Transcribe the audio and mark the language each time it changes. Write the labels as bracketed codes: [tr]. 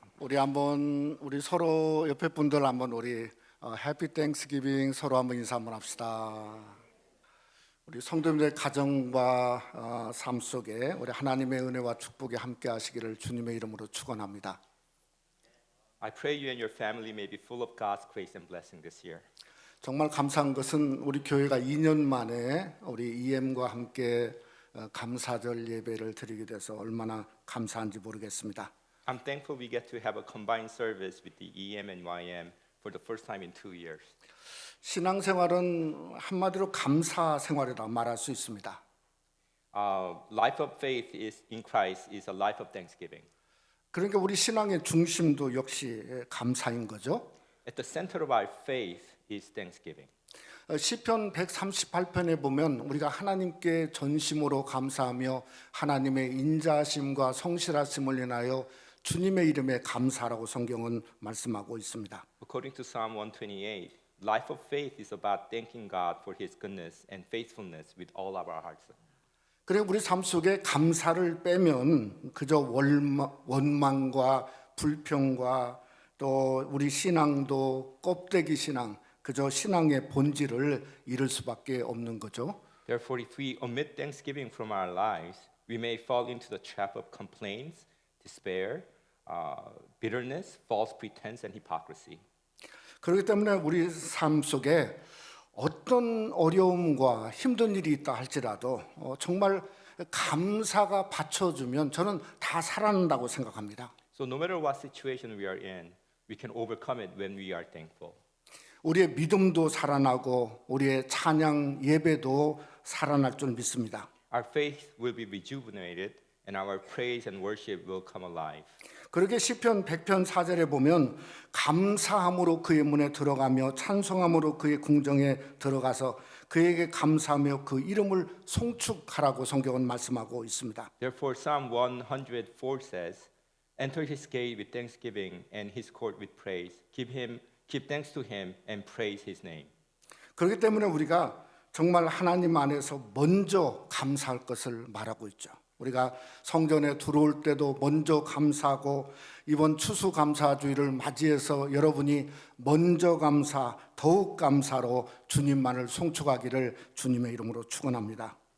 [ko] 우리 서로 옆에 분들 한번 우리 해피 땡스기빙 서로 한번 인사 한번 합시다. 우리 성도님들의 가정과 삶 속에 우리 하나님의 은혜와 축복이 함께 하시기를 주님의 이름으로 축원합니다. [en] I pray you and your family may be full of God's grace and blessing this year. [ko] 정말 감사한 것은 우리 교회가 2년 만에 우리 EM과 함께 감사절 예배를 드리게 돼서 얼마나 감사한지 모르겠습니다. [en] I'm thankful we get to have a combined service with the EM and YM for the first time in 2 years. [ko] 신앙생활은 한마디로 감사 생활이라 말할 수 있습니다. [en] Life of faith is in Christ is a life of thanksgiving. [ko] 그러니까 우리 신앙의 중심도 역시 감사인 거죠. [en] At the center of our faith is thanksgiving. [ko] 시편 138편에 보면 우리가 하나님께 전심으로 감사하며 하나님의 인자하심과 성실하심을 인하여 주님의 이름에 감사라고 성경은 말씀하고 있습니다. [en] According to Psalm 128, life of faith is about thanking God for His goodness and faithfulness with all of our hearts. [ko] 그리고 우리 삶 속에 감사를 빼면 그저 원망과 불평과 또 우리 신앙도 껍데기 신앙, 그저 신앙의 본질을 잃을 수밖에 없는 거죠. [en] Therefore, if we omit thanksgiving from our lives, we may fall into the trap of complaints, despair, bitterness, false pretense, and hypocrisy. [ko] 그렇기 때문에 우리 삶 속에 어떤 어려움과 힘든 일이 있다 할지라도 정말 감사가 받쳐주면 저는 다 살아난다고 생각합니다. [en] So no matter what situation we are in, we can overcome it when we are thankful. [ko] 우리의 믿음도 살아나고 우리의 찬양 예배도 살아날 줄 믿습니다. [en] Our faith will be rejuvenated and our praise and worship will come alive. [ko] 그러게 시편 100편 4절에 보면 감사함으로 그의 문에 들어가며 찬송함으로 그의 궁정에 들어가서 그에게 감사하며 그 이름을 송축하라고 성경은 말씀하고 있습니다. [en] Therefore Psalm 104 says, Enter his gate with thanksgiving and his court with praise. Give thanks to him and praise his name. [ko] 그렇기 때문에 우리가 정말 하나님 안에서 먼저 감사할 것을 말하고 있죠. 우리가 성전에 들어올 때도 먼저 감사하고 이번 추수감사주의를 맞이해서 여러분이 먼저 감사, 더욱 감사로 주님만을 송축하기를 주님의 이름으로 축원합니다.